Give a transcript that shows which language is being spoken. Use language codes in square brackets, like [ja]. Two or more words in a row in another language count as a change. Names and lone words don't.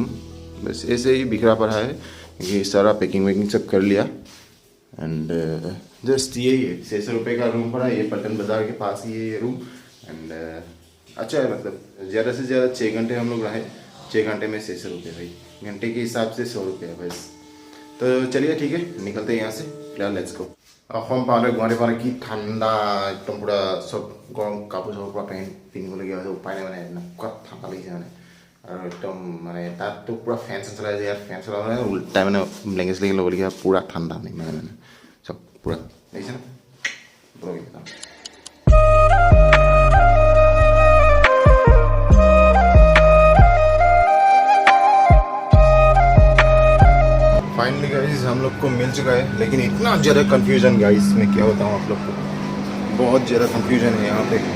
[hi] बस ऐसे ही बिखरा पड़ा है क्योंकि सारा पैकिंग वैकिंग सब कर लिया [en] and just [hi] यही है 600 रुपये का रूम पड़ा। ये पल्टन बाज़ार के पास ही है ये रूम एंड अच्छा है, मतलब ज़्यादा से ज़्यादा 6 घंटे हम लोग रहे, 6 घंटे में 600 रुपये भाई, घंटे के हिसाब से 100 रुपये बस। तो चलिए ठीक है निकलते हैं यहाँ से, फिलहाल [en] let's go. [as] অসম পাওঁতে গুৱাহাটী পাওঁতে কি ঠাণ্ডা, একদম পূৰা চব গৰম কাপোৰ চাপোৰ পূৰা পিন্ধিবলগীয়া হৈছে, উপায় নাই মানে এনেকুৱা ঠাণ্ডা লাগিছে মানে। আৰু একদম মানে তাততো পূৰা ফেন চেন চলাই আছে, ইয়াত ফেন চলাব মানে উল্টাই মানে ব্লেংকেট চেংকেট ল'বলগীয়া, পূৰা ঠাণ্ডা মানে চব পূৰা দেখিছে না। [en] finally guys [hi] हम लोग को मिल चुका है, लेकिन इतना ज़्यादा कंफ्यूजन गाइस, मैं क्या बताऊँ आप लोग को, बहुत ज़्यादा कंफ्यूजन है यहाँ पे।